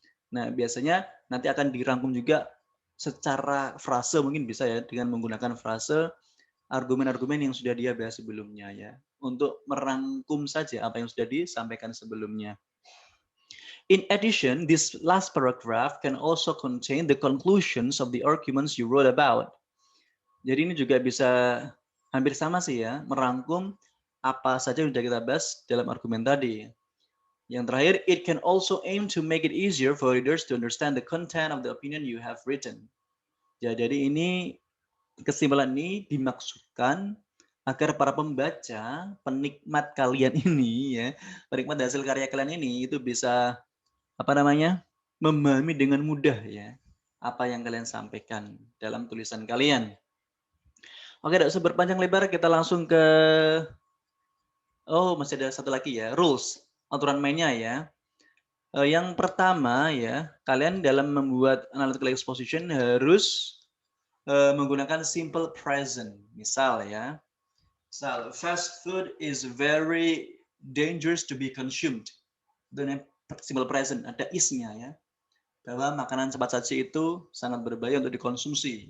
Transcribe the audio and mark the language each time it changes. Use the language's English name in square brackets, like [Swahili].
[Indonesian] Nah, biasanya nanti akan dirangkum juga secara frase, mungkin bisa ya dengan menggunakan frase argumen-argumen yang sudah dia bahas sebelumnya ya, untuk merangkum saja apa yang sudah disampaikan sebelumnya. [English] In addition, this last paragraph can also contain the conclusions of the arguments you wrote about. [Indonesian] Jadi ini juga bisa hampir sama sih ya, merangkum apa saja yang sudah kita bahas dalam argumen tadi. Yang terakhir, [English] it can also aim to make it easier for readers to understand the content of the opinion you have written. [Indonesian] Ya, jadi ini kesimpulan ini dimaksudkan agar para pembaca, penikmat kalian ini ya, penikmat hasil karya kalian ini itu bisa memahami dengan mudah ya apa yang kalian sampaikan dalam tulisan kalian. Oke, tidak usah berpanjang lebar, kita langsung ke masih ada satu lagi ya, rules, aturan mainnya ya. Yang pertama ya, kalian dalam membuat analytical exposition harus menggunakan simple present. Misal ya, [English] fast food is very dangerous to be consumed. [Indonesian] Dengan simple present, ada is-nya ya. Bahwa makanan cepat saji itu sangat berbahaya untuk dikonsumsi.